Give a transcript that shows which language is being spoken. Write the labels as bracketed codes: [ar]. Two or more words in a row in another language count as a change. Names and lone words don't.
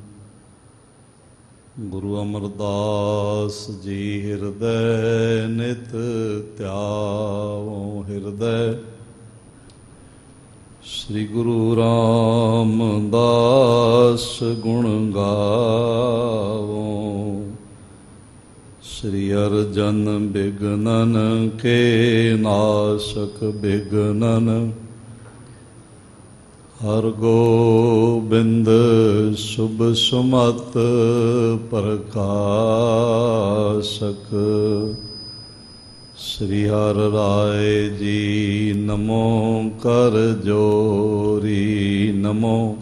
[pa] ਗੁਰੂ ਅਮਰਦਾਸ ਜੀ ਹਿਰਦੈ ਨਿਤ ਧਿਆਵੋ ਹਿਰਦੈ। ਸ੍ਰੀ ਗੁਰੂ ਰਾਮਦਾਸ ਗੁਣ ਗਾਵੋ। [hi] श्री अर्जन बिघ्नन के नाशक बिघ्नन। हर गोबिंद शुभ सुमत प्रकाशक। श्री हर राय जी नमो कर जोरी नमो।